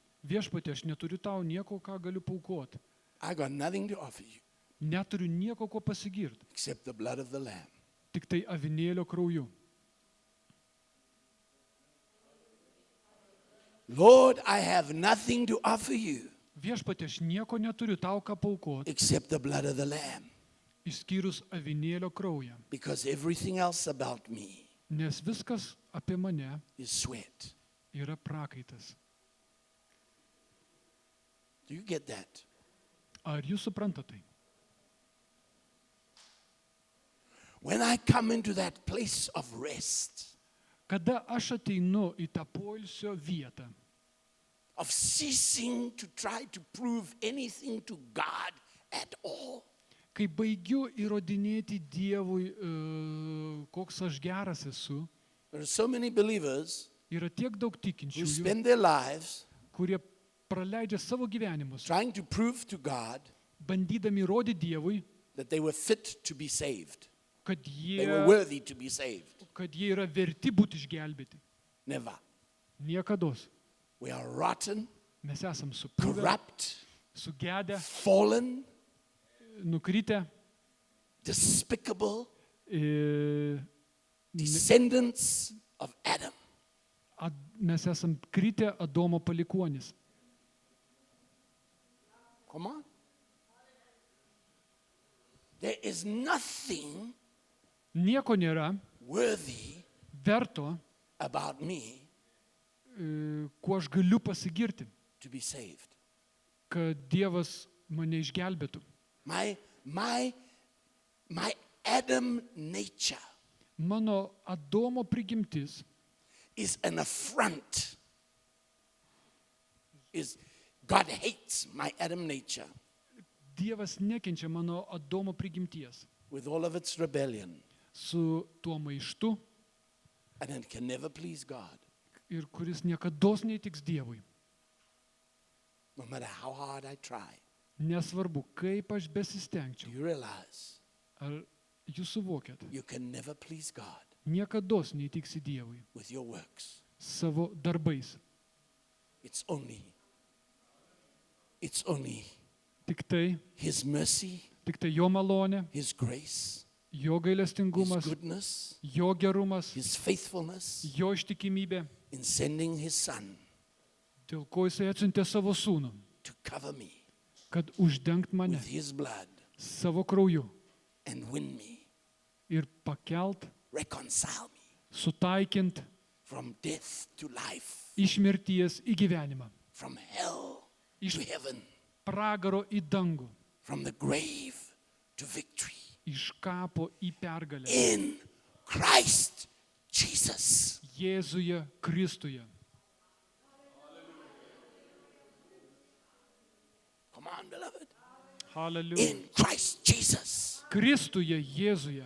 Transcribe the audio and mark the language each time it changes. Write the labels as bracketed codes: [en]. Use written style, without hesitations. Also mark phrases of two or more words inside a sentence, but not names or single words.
[lt] Viešpatie, aš neturiu tau nieko, ką galiu paukoti. [en] I got nothing to offer you [lt] Neturiu nieko, ko pasigirti. [en] except the blood of the Lamb. [lt] Tik tai avinėlio krauju. [en] Lord, I have nothing to offer you [lt] Viešpatie, aš nieko neturiu tau ką paaukoti, [en] except the blood of the Lamb, [lt] išskyrus avinėlio kraują. [en] because everything else about me [lt] Nes viskas apie mane [en] is sweat. [lt] yra prakaitas. [en] Do you get that? [lt] Ar jūs suprantate tai? [en] When I come into that place of rest, [lt] Kada aš ateinu į tą poilsio vietą, [en] of ceasing to try to prove anything to God at all, [lt] kai baigiu įrodinėti Dievui, koks aš geras esu, [en] there are so many believers [lt] yra tiek daug [en] who [lt] tikinčiųjų, [en] spend their lives [lt] kurie praleidžia savo gyvenimus, [en] trying to prove to God [lt] bandydami įrodyti Dievui, [en] that they were fit to be saved. [lt] kad [en] They were [lt] jie, [en] worthy to be saved. [lt] yra verti būti išgelbėti. [en] Never. [lt] Niekados. [en] We are rotten, [lt] Mes esam supuvę, [en] corrupt, [lt] sugedę, [en] fallen, [lt] nukritę, [en] despicable e, descendants of Adam. [lt] mes esam kritę Adomo palikuonis. [en] Come on. There is nothing [lt] Nieko nėra [en] worthy [lt] verto, [en] about me [lt] kuo aš galiu pasigirti, [en] to be saved. [lt] kad Dievas mane išgelbėtų. [en] My Adam nature [lt] Mano Adomo prigimtis [en] is an affront. God hates my Adam nature [lt] Dievas nekenčia mano Adomo prigimties [en] with all of its rebellion, [lt] su tuo maištu [en] and it can never please God, [lt] ir kuris niekados neįtiks Dievui. [en] no matter how hard I try. [lt] Nesvarbu, kaip aš [en] Do [lt] besistengčiau. [en] you realize [lt] Ar jūs suvokėt? [en] you can never please God [lt] Niekados neįtiksi Dievui [en] with your works? [lt] savo darbais. [en] It's only [lt] Tik tai jo malonė, [en] His grace, [lt] jo [en] His [lt] gailestingumas, [en] goodness, [lt] jo gerumas, [en] His faithfulness [lt] jo ištikimybė, [en] in sending His Son [lt] dėl ko jisai atsiuntė savo sūnų, [en] to cover me [lt] kad uždengt mane [en] with His blood [lt] savo krauju [en] and win me, [lt] ir pakelt, [en] reconcile me [lt] sutaikint [en] from death to life, [lt] iš mirties į gyvenimą, [en] from hell [lt] iš [en] to heaven, [lt] pragaro į dangų, [en] from the grave to victory. [lt] iš kapo į pergalę. [en] In Christ Jesus. [lt] Jėzuje Kristuje. [en] Come on, beloved. Hallelujah. In Christ Jesus. [lt] Kristuje Jėzuje.